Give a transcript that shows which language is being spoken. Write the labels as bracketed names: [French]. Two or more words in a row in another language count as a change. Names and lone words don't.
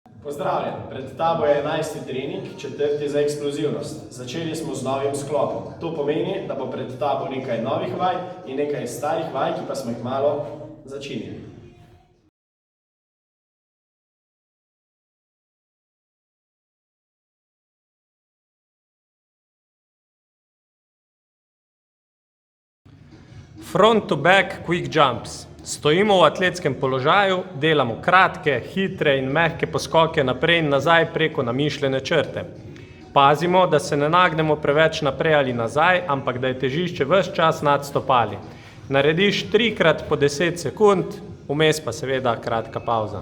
[Slovenian] Pozdravljen, pred tabo je 11. trening, 4. za eksplozivnost. Začeli smo z novim sklopom. To pomeni, da bo pred tabo nekaj novih vaj in nekaj starih vaj, ki pa smo jih malo začinili. [English] Front to back quick jumps. [Slovenian] Stojimo v atletskem položaju, delamo kratke, hitre in mehke poskoke naprej in nazaj preko namišljene črte. Pazimo, da se ne nagnemo preveč naprej ali nazaj, ampak da je težišče ves čas nad stopali. Narediš 3x po 10 sekund, vmes pa seveda kratka pavza.